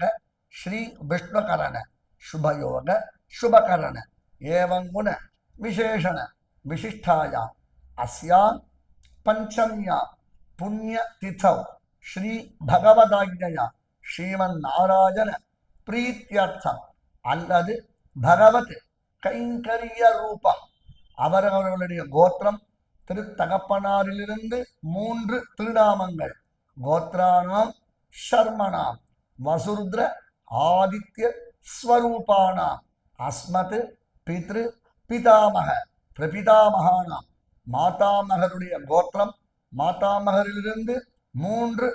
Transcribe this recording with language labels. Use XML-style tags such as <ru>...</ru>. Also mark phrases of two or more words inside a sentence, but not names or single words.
<sa>श्री विष्णुकरण शुभयोग शुभकरण एवं गुण विशेषण विशिष्टाया अस्यां पंचम्या पुण्यतिथौ श्री भगवदाज्ञया श्रीमन्नारायण प्रीत्यर्थम அல்லது</sa> <ta>பகவத் கைங்கரிய ரூபம் அவரவர்களுடைய கோத்திரம் திருத்தகப்பனாரிலிருந்து 3 திருநாமங்கள்</ta> <sa>गोत्राणां शर्मणां वसुरुद्र आदित्य स्वरूपाणाम् अस्मत् पितृ पितामह प्रपितामहानाम्</sa> <ta>மாதாமகருடைய கோத்திரம் மாதாமகரிலிருந்து 3</ta>